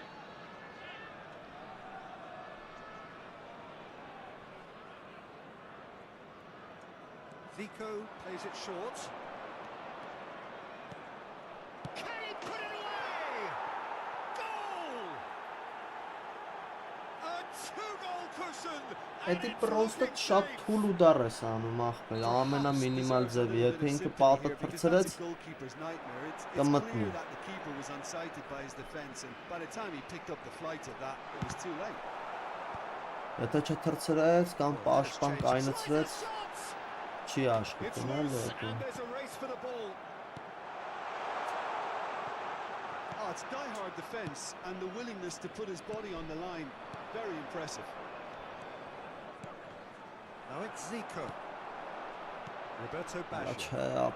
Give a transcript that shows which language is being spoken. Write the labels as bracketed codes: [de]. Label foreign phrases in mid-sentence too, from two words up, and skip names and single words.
[en] Zico plays it short. Can he put it away? Goal! A 2-goal cushion! [hy] Էդի պրոստը շատ թուլ ուդար ես անում ախպեր, ամենա մինիմալ ձևի, եթե ինքը պատը թրցրեց, կմտնի։ Եթե չթրցրեց կամ պաշտպան կայնացրեց, չի աշխատում, էլի էդի։ [en] It's die-hard defence and the willingness to put his body on the line. Very impressive. Now it's Zico. Roberto Baggio.